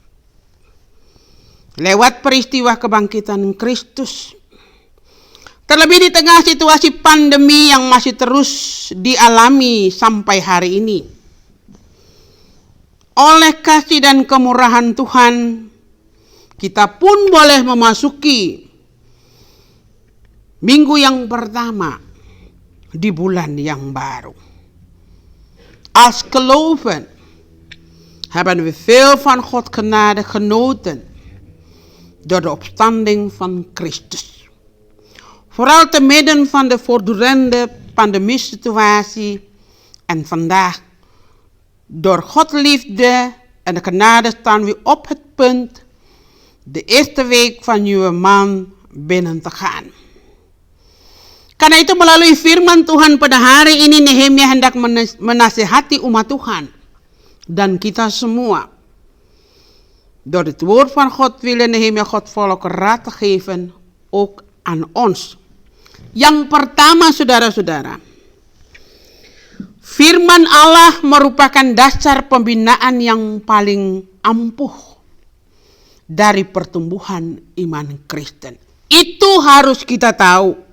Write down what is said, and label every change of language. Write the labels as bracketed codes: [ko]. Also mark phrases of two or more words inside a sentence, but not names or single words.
[id] Lewat peristiwa kebangkitan Kristus, terlebih di tengah situasi pandemi yang masih terus dialami sampai hari ini. Oleh kasih dan kemurahan Tuhan, kita pun boleh memasuki minggu yang pertama di bulan yang baru. [nl] Als geloven hebben we veel van Gods genade genoten door de opstanding van Christus. Vooral te midden van de voortdurende pandemiesituatie en vandaag. Door Gods liefde en de genade staan we op het punt de eerste week van nieuwe maand binnen te gaan. [id] Karena itu melalui firman Tuhan pada hari ini Nehemia hendak menasihati umat Tuhan dan kita semua. [nl] Door het woord van God willen Nehemia God volk raad te geven, ook aan ons. [id] Yang pertama saudara-saudara, firman Allah merupakan dasar pembinaan yang paling ampuh dari pertumbuhan iman Kristen. Itu harus kita tahu.